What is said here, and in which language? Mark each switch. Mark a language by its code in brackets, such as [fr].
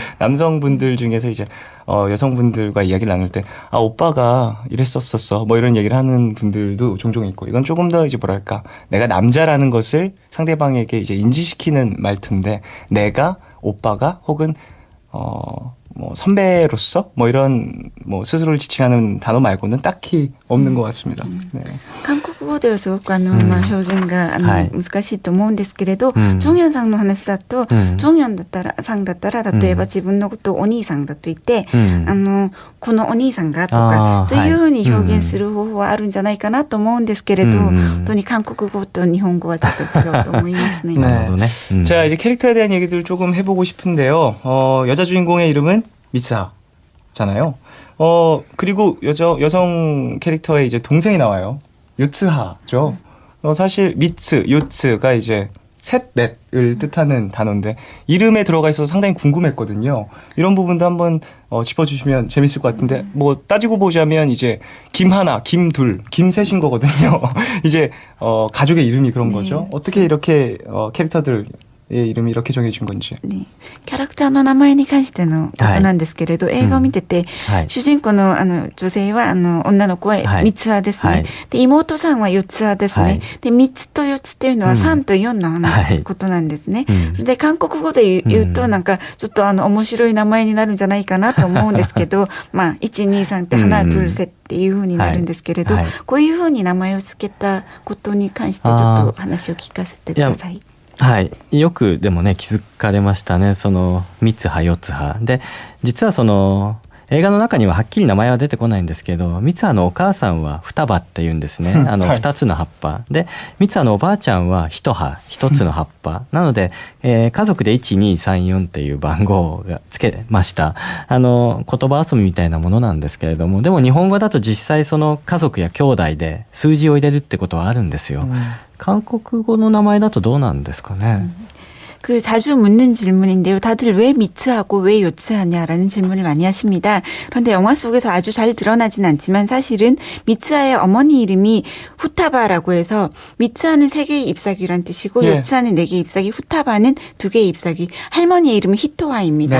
[ko] 남성분들 중에서 이제 여성분들과 이야기를 나눌 때 오빠가 이랬었었어 뭐 이런 얘기를 하는 분들도 종종 있고, 이건 조금 더 이제 뭐랄까, 내가 남자라는 것을 상대방에게 이제 인지시키는 말투인데, 내가 오빠가 혹은 뭐 선배로서 뭐 이런 뭐 스스로를 지칭하는 단어 말고는 딱히 없는 것 같습니다. 네. [ja] 韓国語ではすごく表現がはい難しいと思うんですけれど、うんチョンヨンさんの話だと、うんチョンヨンさんだったら例えば自分のことをお兄さんだと言って、このお兄さんがとかあーそういうふうに表現する方法はあるんじゃないかなと思うんですけれど、本当に韓国語と日本語はちょっと違うと思いますね。 [ko] 네. [ja] なるほどね。 [ko] 자, 이제 캐릭터에 대한 얘기들을 조금 해보고 싶은데요. 여자 주인공의 이름은 미츠하잖아요. 그리고 여성 캐릭터의 이제 동생이 나와요. 요츠하죠. 사실 미츠, 요츠가 이제 셋, 넷을 뜻하는 단어인데 이름에 들어가 있어서 상당히 궁금했거든요. 이런 부분도 한번 짚어주시면 재밌을 것 같은데, 뭐 따지고 보자면 이제 김하나, 김둘, 김셋인 거거든요. 이제 가족의 이름이 그런 네. 거죠. 어떻게 이렇게 캐릭터들의 이름이 이렇게 정해진 건지. [ja] ね、キャラクターの名前に関してのことなんですけれど、映画を見てて、はい主人公の女性は女の子ははい三つ葉ですね、はいで妹さんは四つ葉ですね、はいで三つと四つっていうのは3と4のはいことなんですね、うんで韓国語で言うとなんかちょっと面白い名前になるんじゃないかなと思うんですけどまあ123って花ドゥルセっていう風になるんですけれど、はいはいこういう風に名前を付けたことに関してちょっと話を聞かせてください。はい、よくでもね気づかれましたね。その三つ葉四つ葉で、実はその映画の中にははっきり名前は出てこないんですけど、三つ葉のお母さんは双葉って言うんですね。はい 2つの葉っぱで、三つ葉のおばあちゃんは一葉1つの葉っぱなので、家族で1234っていう番号がつけました。言葉遊びみたいなものなんですけれども、でも日本語だと実際その家族や兄弟で数字を入れるってことはあるんですよ。韓国語の名前だとどうなんですかね。 [ko] 그 자주 묻는 질문인데요. 다들 왜 미츠하고 왜 요츠하냐라는 질문을 많이 하십니다. 그런데 영화 속에서 아주 잘 드러나진 않지만 사실은 미츠하의 어머니 이름이 후타바라고 해서 미츠하는 3개의 잎사귀란 뜻이고 예. 요츠하는 4개의 잎사귀, 후타바는 2개의 잎사귀. 할머니의 이름은 히토하입니다.